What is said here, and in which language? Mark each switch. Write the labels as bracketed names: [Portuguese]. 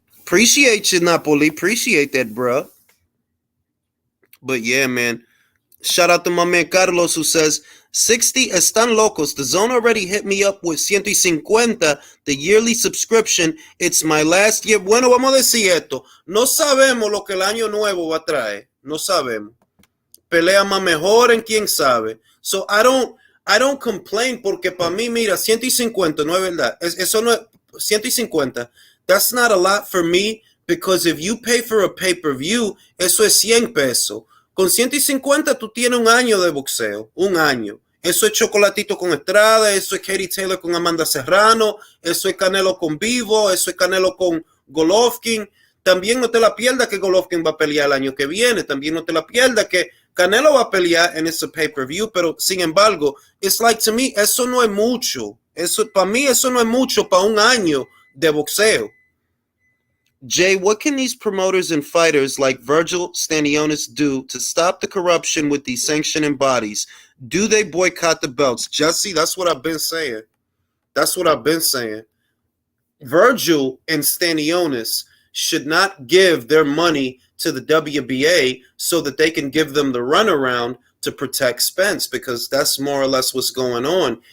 [English] Appreciate you, Napoli. Appreciate that, bruh. But yeah, man. Shout out to my man Carlos who says 60 [Spanish] están locos. [English] The zone already hit me up with 150, the yearly subscription. It's my last year. [Spanish] Bueno, vamos a decir esto. No sabemos lo que el año nuevo va a traer. No sabemos. Pelea más mejor en quién sabe. [English] So I don't complain [Spanish] porque para mí, mira, 150 no es verdad. Eso no es 150. [English] That's not a lot for me because if you pay for a pay-per-view, [Spanish] eso es 100 pesos. Con 150 tú tienes un año de boxeo, un año. Eso es Chocolatito con Estrada, eso es Katie Taylor con Amanda Serrano, eso es Canelo con Vivo, eso es Canelo con Golovkin. También no te la pierdas que Golovkin va a pelear el año que viene. También no te la pierdas que Canelo va a pelear en ese pay-per-view. Pero, sin embargo, [English] it's like to me, [Spanish] eso no es mucho. Para mí, eso no es mucho para un año de boxeo. [English] Jay, what can these promoters and fighters like Virgil Stanionis do to stop the corruption with these sanctioning bodies? Do they boycott the belts? Jesse, that's what I've been saying. That's what I've been saying. Virgil and Stanionis should not give their money to the WBA so that they can give them the runaround to protect Spence, because that's more or less what's going on.